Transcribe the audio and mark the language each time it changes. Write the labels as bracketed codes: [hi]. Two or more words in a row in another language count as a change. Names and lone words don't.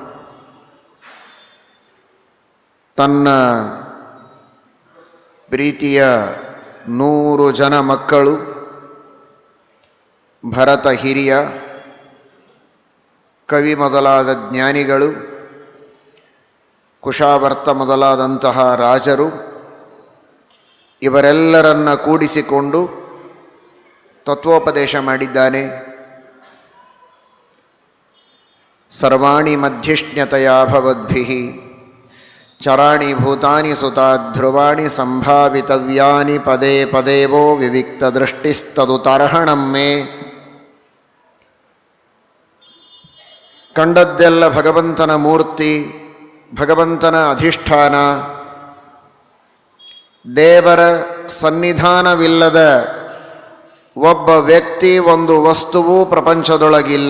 [kn] ತನ್ನ ಪ್ರೀತಿಯ 100 ಜನ ಮಕ್ಕಳು ಭರತ ಹಿರಿಯ, ಕವಿ ಮೊದಲಾದ ಜ್ಞಾನಿಗಳು, ಕುಶಾವರ್ತ ಮೊದಲಾದಂತಹ ರಾಜರು ಇವರೆಲ್ಲರನ್ನ ಕೂಡಿಸಿಕೊಂಡು ತತ್ವೋಪದೇಶ ಮಾಡಿದ್ದಾನೆ. [sa] ಸರ್ವಾಣಿ ಮಧ್ಯಷ್ಣ್ಯತಯಾ ಭವದ್ಭಿಃ ಚರಾಣಿ ಭೂತಾನಿ ಸುತಾ ಧ್ರುವಾಣಿ ಸಂಭಾವಿತವ್ಯಾನಿ ಪದೇ ಪದೇವೋ ವಿವಿಕ್ತದೃಷ್ಟಿಸ್ತದುತಾರ್ಹಣಂ ಮೇ. [kn] ಕಂಡದ್ದೆಲ್ಲ ಭಗವಂತನ ಮೂರ್ತಿ, ಭಗವಂತನ ಅಧಿಷ್ಠಾನ. ದೇವರ ಸನ್ನಿಧಾನವಿಲ್ಲದ ಒಬ್ಬ ವ್ಯಕ್ತಿ, ಒಂದು ವಸ್ತುವು ಪ್ರಪಂಚದೊಳಗಿಲ್ಲ.